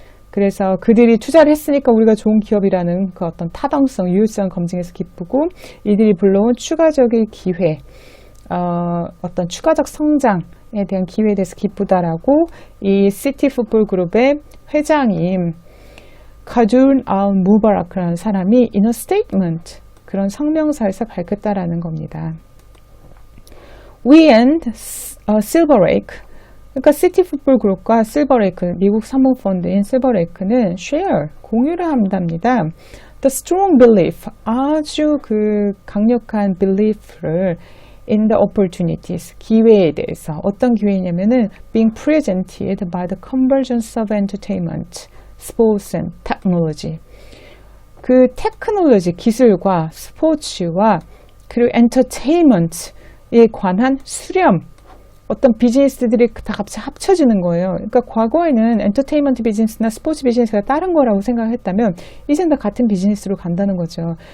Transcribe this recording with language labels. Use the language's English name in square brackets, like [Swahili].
[Korean] 그래서 그들이 투자를 했으니까 우리가 좋은 기업이라는 그 어떤 타당성, 유효성 검증에서 기쁘고 이들이 불러온 추가적인 기회, 어떤 추가적 성장에 대한 기회에 대해서 기쁘다라고 이 시티 풋볼 그룹의 회장인 카둔 알 무바라크라는 사람이 [English] in a statement, [Korean] 그런 성명서에서 밝혔다라는 겁니다. We and 실버레이크, 그러니까 시티 풋볼 그룹과 실버레이크, 미국 사모펀드인 실버레이크는 share, 공유를 한답니다. [English] The strong belief, [Korean] 아주 그 강력한 [English] belief를 in the opportunities, [Korean] 기회에 대해서. 어떤 기회냐면은 [English] being presented by the convergence of entertainment, sports and technology. [Korean] 그 테크놀로지, 기술과 스포츠와 그리고 엔터테인먼트에 관한 수렴, 어떤 비즈니스들이 다 같이 합쳐지는 거예요. 그러니까 과거에는 엔터테인먼트 비즈니스나 스포츠 비즈니스가 다른 거라고 생각했다면 이젠 다 같은 비즈니스로 간다는 거죠.